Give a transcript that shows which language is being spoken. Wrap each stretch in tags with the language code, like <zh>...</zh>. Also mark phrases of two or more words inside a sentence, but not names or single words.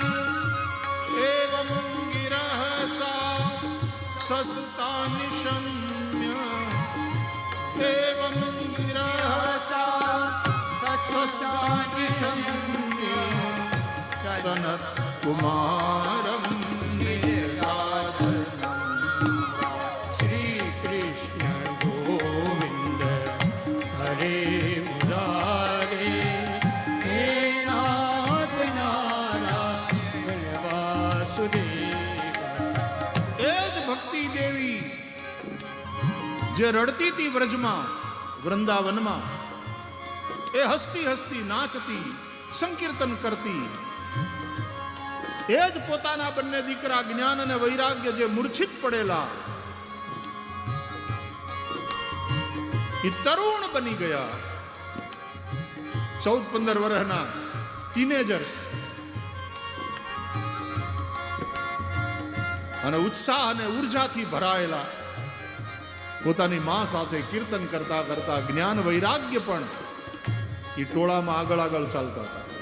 <sa>एवं गिरः सा सस्तानि शम्य एवं गिरः सा सस्तानि शम्य सनत्कुमारं निर्गाधनम्। श्री कृष्ण गोविंद हरे मुरारे हे नाथ नारायण वासुदेव।</sa> <gu>એ જ ભક્તિ દેવી જે રડતી હતી વ્રજમાં વૃંદાવનમાં, એ હસતી હસતી નાચતી સંકીર્તન કરતી, એ જ પોતાના બંને દીકરા જ્ઞાન અને વૈરાગ્ય જે મૂર્છિત પડેલા એ તરુણ બની ગયા, 14-15 વર્ષના ટીનેજર્સ, અને ઉત્સાહ અને ઉર્જાથી ભરાયેલા પોતાની માં સાથે કીર્તન કરતા કરતા જ્ઞાન વૈરાગ્ય પણ એ ટોળામાં આગળ આગળ ચાલતા હતા.</gu>